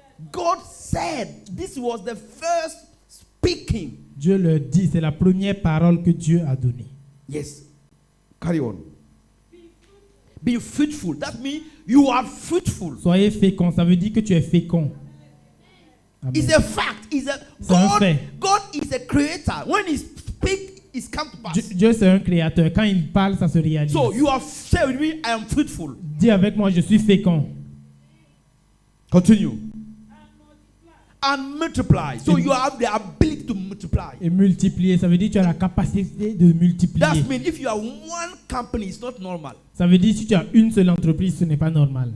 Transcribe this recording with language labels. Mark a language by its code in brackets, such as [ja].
[en] God said, this was the first speaking. [fr] Dieu leur dit, c'est la première parole que Dieu a donnée. [en] Yes. Carry on. Be fruitful. That means you are fruitful. [fr] Soyez fécond, ça veut dire que tu es fécond. Amen. [en] It's a fact. [fr] C'est un fait. [en] God is a creator. When he speaks, it comes to pass. [fr] Dieu c'est un créateur. Quand il parle, ça se réalise. [en] So you are say with me, I am fruitful. [fr] Dis avec moi, je suis fécond. [en] Continue. And multiply. So you have the ability to multiply. [fr] Et multiplier, ça veut dire que tu as la capacité de multiplier. [en] That means if you are one company, it's not normal. [fr] Ça veut dire que si tu as une seule entreprise, ce n'est pas normal.